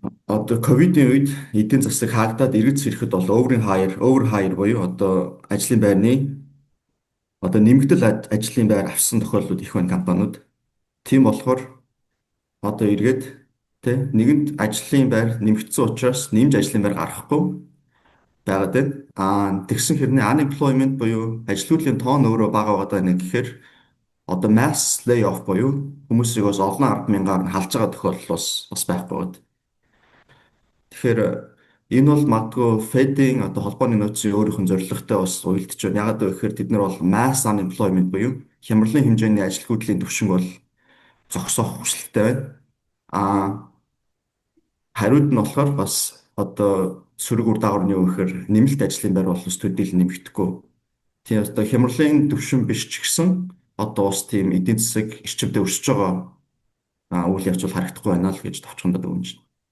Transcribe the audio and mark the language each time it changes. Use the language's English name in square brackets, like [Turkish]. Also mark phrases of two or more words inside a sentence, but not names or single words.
[Mongolian] Одоо ковидын үед эдийн засаг хаагдаад эргэж ирэхэд бол [English] over hire [Mongolian] буюу одоо ажлын байрны одоо нэмэгдэл ажлын байр авсан тохиолдлууд их байна компаниуд. Тийм болохоор одоо эргээд тэ нэгэнт ажлын байр нэмэгдсэн учраас нэмж ажлын байр гаргахгүй байгаад байна. Тэгсэн хэрнээ unemployment буюу ажилгүйдлийн тоон өөрөө бага байгаад байна гэхээр одоо [English] mass layoff [Mongolian] буюу хүмүүсийг бас олон 10,000-аар нь халж байгаа тохиолдол бас байхгүй байна. Тэгэхээр энэ бол магадгүй Fed-ийн одоо холбооны нөөцийн өөрийнх нь зорилготой бас уялдаж байна. Яагаад вэ гэхээр тэд нар бол [English] mass unemployment [Mongolian] буюу хямралын хэмжээний ажилгүйдлийн түвшин бол зогсоох хүсэлттэй байна. Аа Хариуд нь болохоор бас одоо сөрөг үр дагавар нь юу гэхээр нэмэлт ажлын байр бол ус төдийл нэмэгдэхгүй. Тийм одоо хямралын түвшин биш ч гэсэн одоо бас тийм эдийн засаг эрчимтэй өсөж байгаа үйл явц бол харагдахгүй байна л гэж товчхондод өгнө чинь.